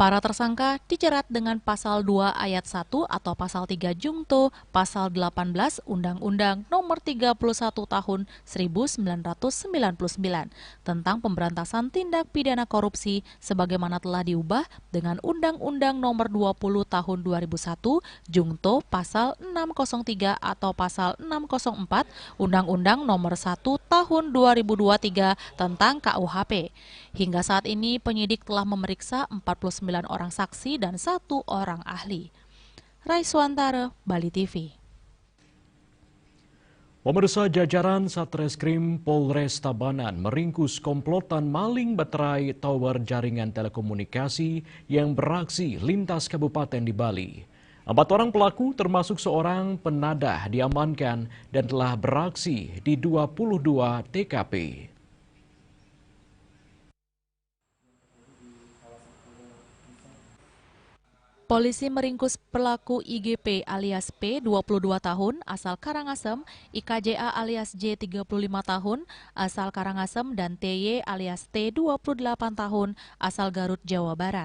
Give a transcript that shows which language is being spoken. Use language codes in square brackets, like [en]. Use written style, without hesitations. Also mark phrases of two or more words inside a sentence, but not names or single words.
[id] Para tersangka dijerat dengan pasal 2 ayat 1 atau pasal 3 Jungto, pasal 18 Undang-Undang Nomor 31 Tahun 1999 tentang pemberantasan tindak pidana korupsi sebagaimana telah diubah dengan Undang-Undang Nomor 20 Tahun 2001 Jungto pasal 603 atau pasal 604 Undang-Undang Nomor 1 Tahun 2023 tentang KUHP. Hingga saat ini penyidik telah memeriksa 49 orang saksi dan 1 orang ahli. Raiswantara, Bali TV. Pemirsa, jajaran Satreskrim Polres Tabanan meringkus komplotan maling baterai tower jaringan telekomunikasi yang beraksi lintas kabupaten di Bali. 4 orang pelaku termasuk seorang penadah diamankan dan telah beraksi di 22 TKP. Polisi meringkus pelaku IGP alias P, 22 tahun, asal Karangasem, IKJA alias J, 35 tahun, asal Karangasem, dan TY alias T, 28 tahun, asal Garut, Jawa Barat.